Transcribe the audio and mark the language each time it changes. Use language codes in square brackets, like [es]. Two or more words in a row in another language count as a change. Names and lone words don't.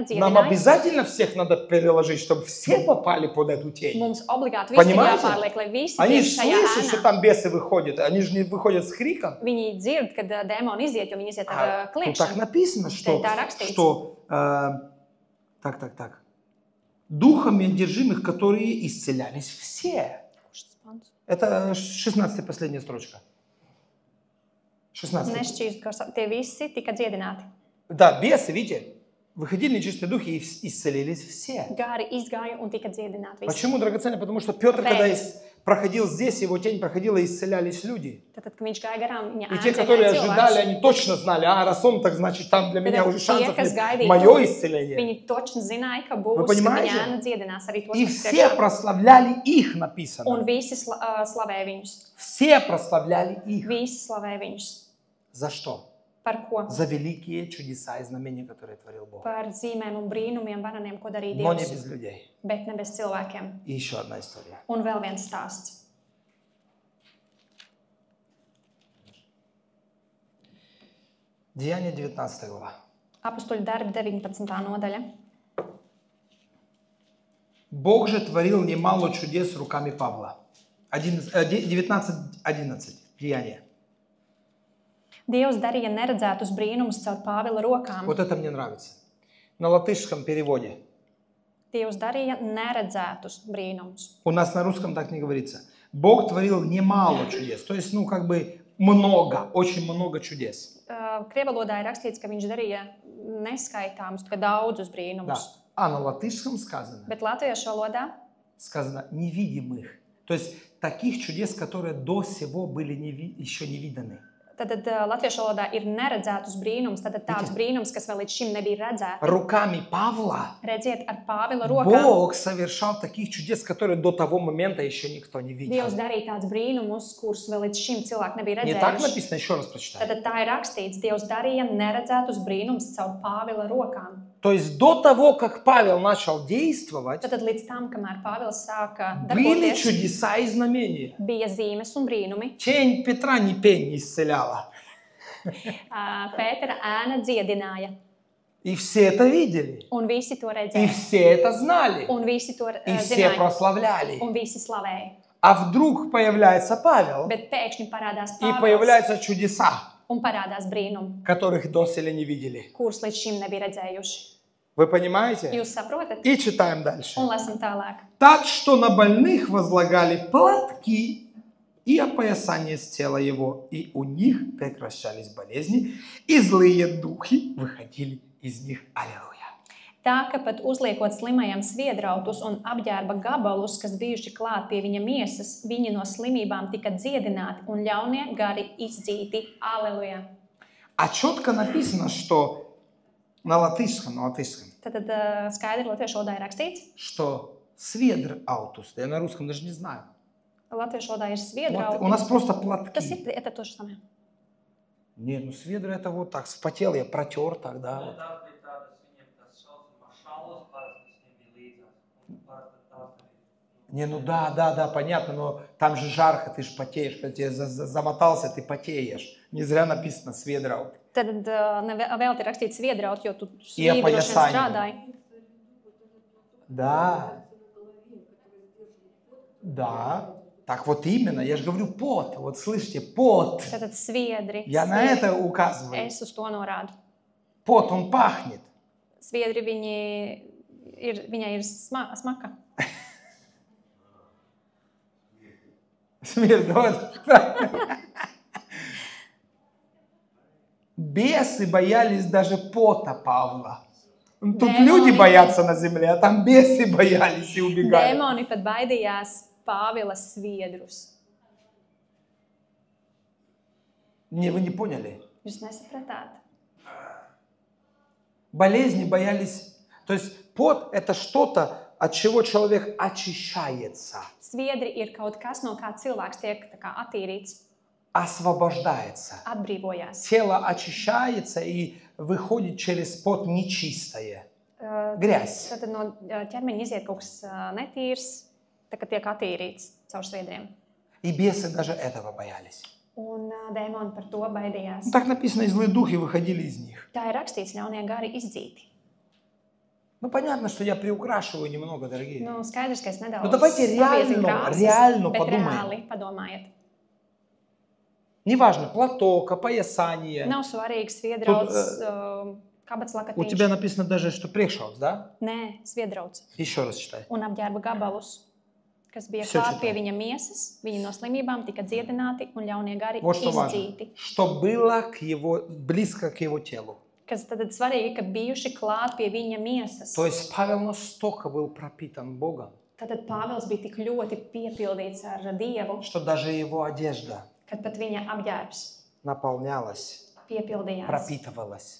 [ru] Нам [lv] dziedināja. [ru] обязательно всех надо переложить, чтобы все попали под эту тень. [lv] Mums obligāti visi ir [ru] Понимаете? [lv] jāpārliek, lai visi [ru] Они [lv] tiek [ru] же [lv] šajā [ru] слышат, что [lv] ēnā. [ru] там бесы выходят. Они же не выходят с криком. [lv] Viņi dzird, kad dēmoni iziet, jo viņi iziet ar [ru] Тут так [lv] kliekšanu. [ru] написано, что, [lv] Да, раkstīts. [ru] так. Духами одержимых, которые исцелялись все. Это 16-я последняя строчка. 16. [lv] Nešķīst, ka tie visi tika dziedināti. [ru] Да, бесы, видите, выходили нечистые духи и исцелились все. [lv] Gari izgāja un tika dziedināti visi. [ru] Почему драгоценно? Потому что Петр, [lv] Kāpēc? [ru] когда проходил здесь, его тень проходила, исцелялись люди. [lv] Tad, kad viņš gāja garām, viņa [ru] И те, которые ожидали, они точно знали, раз он, так значит, там для меня уже шансов [lv] kas [ru] нет. [lv] gaidīja, [ru] Мое исцеление. [lv] viņi točni zināja, ka [ru] Вы [lv] būs, ka [ru] понимаете? [lv] viņa ēna dziedinās arī tos, [ru] И [lv] kas [ru] все [lv] priekšā. [ru] прославляли их, [lv] Un [ru] написано. [lv] visi slavē viņus. [ru] Все прославляли их. [lv] Visi slavē viņus. [ru] За что? [lv] Par ko? [ru] За великие чудеса и знамения, которые творил Бог. [lv] Par zīmēm un brīnumiem, varaniem, ko darīja [ru] Но не [lv] Dievs. [ru] без людей. [lv] Bet ne bez cilvēkiem. [ru] И еще одна история. [lv] Un vēl viens stāsts. [ru] Деяние 19 глава. [lv] Apustuļu darbi 19. nodaļa. [ru] Бог же творил немало чудес руками Павла. 19:11. Деяние. [lv] Dievs darīja neredzētus brīnumus caur Pāvila rokām. [ru] Вот это мне нравится. На латышском переводе. [lv] Dievs darīja neredzētus brīnumus. [ru] У нас на русском так не говорится. Бог творил немало чудес. То есть, много, очень много чудес. [lv] Krievalodā ir rakstīts, ka viņš darīja neskaitāmus, ka daudzus [ru] Да. [lv] brīnumus. [ru] А на латышском сказано [lv] Bet latviešu valodā [ru] невидимых. То есть, таких чудес, которые до сего были еще не виданы. [lv] tad latviešu valodā ir neredzētus brīnumus, tad tāds brīnums, kas vēl līdz šim nebija redzēts. [ru] Руками Павла [lv] Redziet, ar Pāvila rokām [ru] Бог совершал таких чудес, которые до того момента еще никто не видел. [lv] Dievs darīja tādus brīnumus, kurus vēl līdz šim cilvēki nebija [ru] Не так [lv] redzējuši. [ru] написано, еще раз прочитаю. [lv] Tad tā ir rakstīts, Dievs darīja neredzētus brīnumus caur Pāvila rokām. [ru] То есть до того, как Павел начал действовать, [lv] Tad līdz tam, kamēr Pāvils sāka [ru] были [lv] darboties, [ru] чудеса и знамения. [lv] bija zīmes un brīnumi. [ru] Тень Петра ни пень не исцеляла. [lv] Pētera ēna dziedināja, [ru] И все это видели. [lv] un visi to [ru] И [lv] redzēja, [ru] все это знали. [lv] un visi to [ru] И все [lv] zināja, [ru] прославляли. [lv] un visi slavēja. [ru] А вдруг появляется Павел, [lv] Bet pēkšņi parādās [ru] и [lv] Pāvils, [ru] появляются чудеса, [lv] un parādās brīnumi, [ru] которых доселе не видели. [lv] kurus līdz šim nebija redzējuši. [ru] Вы понимаете? [lv] Jūs saprotat? [ru] И читаем дальше. [lv] Un lasam tālāk. [ru] Так что на больных возлагали платки и опоясание с тела его, и у них прекращались болезни, и злые духи выходили из них. Аллилуйя. [lv] Tā, ka pat uzliekot slimajam sviedrautus un apģērba gabalus, kas bijuši klāt pie viņa miesas, viņi no slimībām tika dziedināti un ļaunie gari izdzīti. Aleluja! [ru] А четко написано, что на латышском, [lv] Tad skaidri latviešu valodā ir rakstīts. [ru] что сведр аутус. Я на русском даже не знаю. [lv] Latviešu valodā ir [ru] У [lv] sviedrauti. [ru] нас просто [lv] Tas [ru] платки. ir to же самое. Не, ну сведр это вот так, вспотел, я протер тогда. Вот. Не, ну да, понятно, но там же жарко, ты ж потеешь, когда тебе замотался, ты потеешь. Не зря написано сведраут. [lv] Tad vēl ir rakstīts sviedrauti, jo tu [ru] И [lv] svīdi droši vien [ru] опоясание. [lv] strādāji. [ru] Да. Так вот именно, я же говорю пот. Вот слышите, пот. [lv] Tad sviedri. [ru] Я на это указываю. [lv] Es uz to norādu. [ru] Пот, он пахнет. [lv] Sviedri viņai ir smaka. [ru] Смердот. Бесы боялись даже пота Павла. Тут Демоны. люди боятся на земле, а там бесы боялись и убегали. [lv] Dēmoni pat baidījās Pāvila sviedrus. [ru] Не, вы не поняли. [lv] Jūs nesapratāt? [ru] Болезни боялись. То есть пот это что-то, от чего человек очищается, [lv] Sviedri ir kaut kas, no kā cilvēks tiek tā kā attīrīts, [ru] освобождается. [lv] atbrīvojās. [ru] Тело очищается и выходит через пот нечистое. Грязь. [lv] Tad no ķermeņa iziet kaut kas netīrs, tā kā tiek attīrīts caur sviedriem. [ru] И бесы даже этого боялись. [lv] Un dēmoni par to baidījās. [ru] Ну, так написано, и злые духи выходили из них. [lv] Tā ir rakstīts, ļaunie gari izdzīti. [ru] Ну, понятно, что я приукрашиваю немного, дорогие. [lv] Nu, skaidrs, ka es nedaudz Nu, [ru] давайте [lv] paviezīju [ru] реально [lv] krāsas, bet [ru] подумаем. [lv] reāli padomājiet. [ru] Неважно, платок, опоясание. [lv] Nav svarīgi sviedrauts, kabats [ru] У тебя [lv] lakatīši. [ru] написано даже, что пришел, да? [lv] Nē, sviedrauts. [ru] Еще раз читай. [lv] Un apģērba gabalus, kas bija [ru] Все [lv] klāt [ru] читай. [lv] pie viņa miesas. Viņi no slimībām tika dziedināti un ļaunie gari [ru] Вот что важно. [lv] izdzīti. [ru] Что было близко к его телу. [lv] Kas tad svarīgi, ka bijuši klāt pie viņa miesas. [ru] То есть Павел настолько был пропитан Богом, [lv] Tad Pāvils bija tik ļoti piepildīts ar Dievu, [ru] что даже его одежда [lv] kad pat viņa apģērbs [ru] наполнялась, [lv] piepildījās, [ru] пропитывалась